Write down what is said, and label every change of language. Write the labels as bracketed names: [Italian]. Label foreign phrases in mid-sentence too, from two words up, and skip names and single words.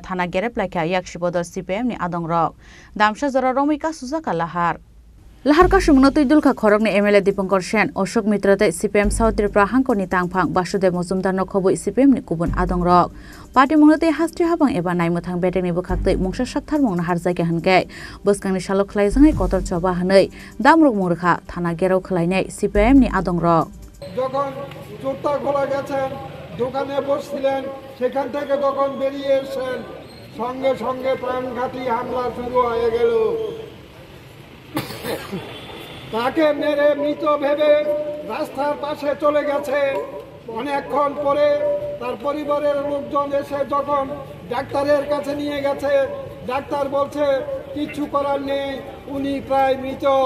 [Kok Borok] थाना गेरेबलायखा याक्षि बदल सीपीआईएमनि आदं रक दामसा जरा रमिका सुजाका लाहार कासुमुनो तुइदुलखा खरगनि एमएलए दीपंकर सेन अशोक मित्र तै सीपीएम साउथ त्रिपुरा हांखोनि तांफां वासुदेव मजुमदार नखबो सीपीएमनि गुबुन आदं रक पार्टी मुंगतै हास्ट्रि हाबां एबा नायमोथां बेटेंनि बोखाक्तै मुंसा साक्थार मुंना हारजायगा हनकै बसकांनि सालो खलायजोंै कतर चबा हनै दामरुक मुरखा थाना गेराव खलायनाय सीपीआईएमनि आदं रक [Bangla] যখন চোরটা খোলা গেছেন দোকানে বসছিলেন সেখান থেকে যখন বেরিয়ে এসেছেন সঙ্গে সঙ্গে প্রাণঘাতী হামলা শুরু হয়ে গেল তাকে মেরে মৃত ভেবে রাস্তার পাশে চলে গেছে অনেকক্ষণ পরে তার পরিবারের লোকজন এসে যখন ডাক্তারের কাছে নিয়ে গেছে ডাক্তার বলছে কিছু করার নেই উনি প্রায় মৃত